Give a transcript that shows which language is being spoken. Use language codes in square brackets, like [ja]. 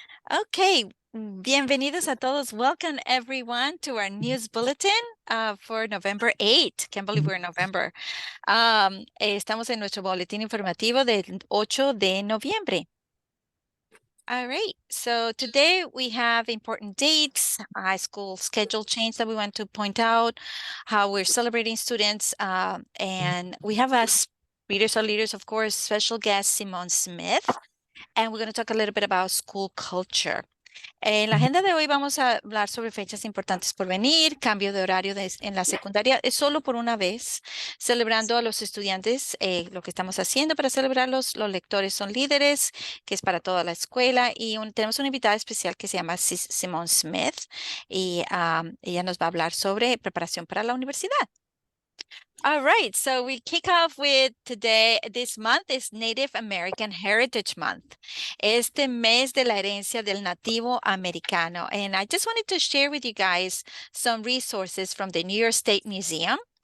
[es] Okay, bienvenidos a todos. [en] Welcome everyone to our news bulletin for November 8. Can't believe we're in November. [es] Estamos en nuestro boletín informativo del 8 de noviembre. [en] All right, so today we have important dates, high school schedule change that we want to point out, how we're celebrating students, and we have as readers or leaders, of course, special guest Simone Smith, and we're going to talk a little bit about school culture. [es] En la agenda de hoy vamos a hablar sobre fechas importantes por venir, cambio de horario en la secundaria, es solo por una vez, celebrando a los estudiantes, lo que estamos haciendo para celebrarlos, los lectores son líderes, que es para toda la escuela, y tenemos una invitada especial que se llama Simone Smith, y ella nos va a hablar sobre preparación para la universidad. [en] All right, so we kick off with today. This month is Native American Heritage Month. [es] Este mes de la herencia del nativo americano. [en] And I just wanted to share with you guys some resources from the New York State Museum.